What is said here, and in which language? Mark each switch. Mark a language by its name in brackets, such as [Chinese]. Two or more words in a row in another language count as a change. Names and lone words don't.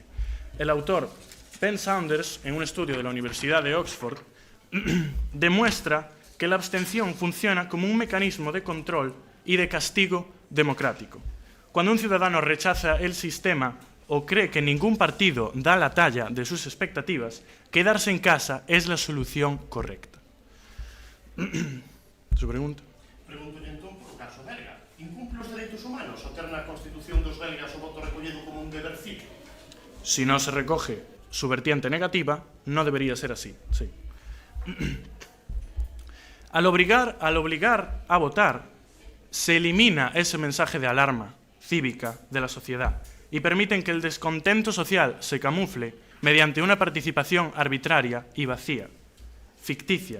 [Spanish] El autor Ben Saunders, en un estudio de la Universidad de Oxford, demuestra que la abstención funciona como un mecanismo de control y de castigo democrático. Cuando un ciudadano rechaza el sistema o cree que ningún partido da la talla de sus expectativas, quedarse en casa es la solución correcta. ¿Su pregunta? [Galician] Pregunto entón por o caso belga. Incumple os dereitos humanos ao ter na Constitución dos belgas o voto recollido como un deber cívico? [Spanish] Si no se recoge su vertiente negativa, no debería ser así. Sí. Al obligar a votar, se elimina ese mensaje de alarma cívica de la sociedad y permiten que el descontento social se camufle mediante una participación arbitraria y vacía, ficticia.